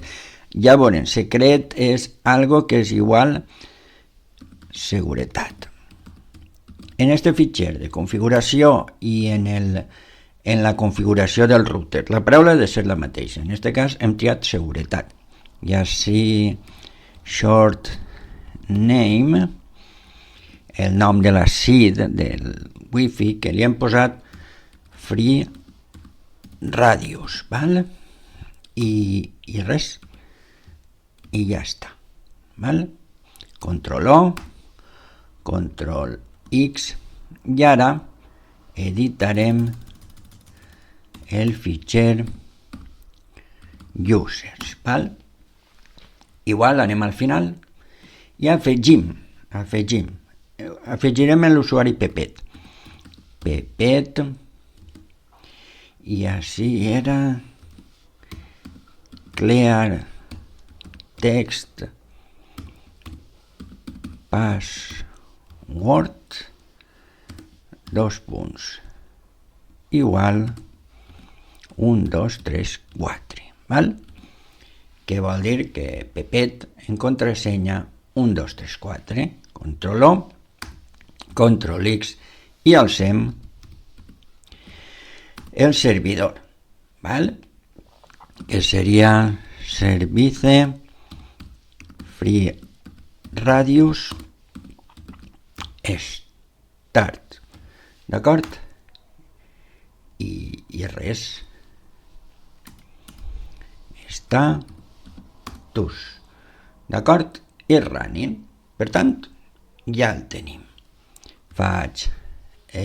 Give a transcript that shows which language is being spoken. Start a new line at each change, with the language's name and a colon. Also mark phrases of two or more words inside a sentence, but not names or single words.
Catalan: Ja veurem, secret és algo que és igual seguretat. En este fitxer de configuració i en la configuració del router, la paraula ha de ser la mateixa. En aquest cas hem triat seguretat. I així
English: short name,
Catalan: el nom de la seed del wifi, que li hem posat free radius, val? I res, i ja està, val? Control O, control X, i ara editarem el fitxer users, val? Igual anem al final i afegirem l'usuari Pepet i així era
English: clear text password
Catalan: igual 1, 2, 3, 4, val? Que vol dir que Pepet en contrasenya 1, 2, 3, 4, control O, control X i alcem el servidor, val? Que seria
English: service free radius start,
Catalan: d'acord? I res, està d'acord? I running. Per tant, ja el tenim.